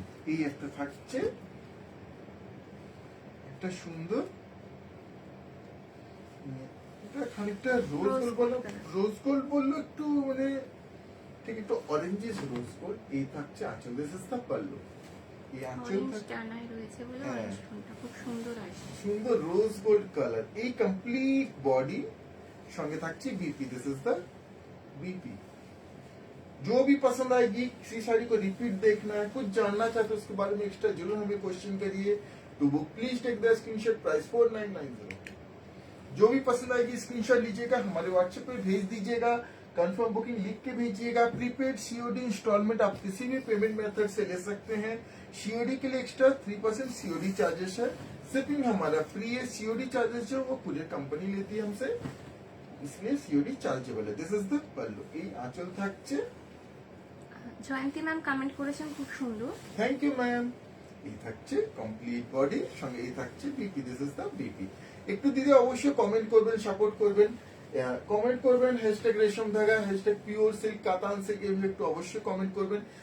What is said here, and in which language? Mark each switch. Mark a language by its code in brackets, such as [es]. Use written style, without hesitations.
[bn] এই একটা থাকছে একটা সুন্দর, এটা খানিকটা রোজ গোল্ড বললো, রোজ গোল্ড বললো একটু মানে ঠিক একটু অরেঞ্জিস রোজ গোল্ড। এই থাকছে আঁচল। [en] This is the pallu. [bn] এই আঁচল রয়েছে বলে হ্যাঁ। অরেঞ্জ টোনটা খুব সুন্দর আসছে। সুন্দর রোজ গোল্ড কালার। এই কমপ্লিট বডি, সঙ্গে থাকছে BP. [en] This is the BP. [hi] जो भी पसंद आएगी, किसी साड़ी को रिपीट देखना है, कुछ जानना चाहते हो उसके बारे में एक्स्ट्रा जरूर हमें क्वेश्चन करिए। तो वो [en] Please take the screenshot. Price 4990। [hi] जो भी पसंद आएगी स्क्रीनशॉट लीजिएगा, हमारे व्हाट्सएप पे भेज दीजिएगा, कंफर्म बुकिंग लिख के भेजिएगा। प्रीपेड सीओडी इंस्टॉलमेंट आप किसी भी पेमेंट मेथड से ले सकते हैं। सीओडी के लिए एक्स्ट्रा 3% सीओडी चार्जेस है। शिपिंग हमारा फ्री है। सीओडी चार्जेस जो वो कुरियर कंपनी लेती है हमसे, इसलिए सीओडी चार्जेबल है। [en] This is the pallu. [bn] এই আঁচল থাকছে। জয়ন্তী ম্যাম কমেন্ট করেছেন খুব সুন্দর। [en] Thank you ma'am. [bn] এই থাকছে কমপ্লিট বডি, সঙ্গে এই থাকছে BP. [en] This is the BP. [bn] একটু দিদি অবশ্যই কমেন্ট করবেন, সাপোর্ট করবেন, কমেন্ট করবেন হ্যাশট্যাগ রেশম ধাগা, হ্যাশট্যাগ পিওর সিল্ক, কাতান সিল্ক, এগুলো একটু অবশ্যই কমেন্ট করবেন।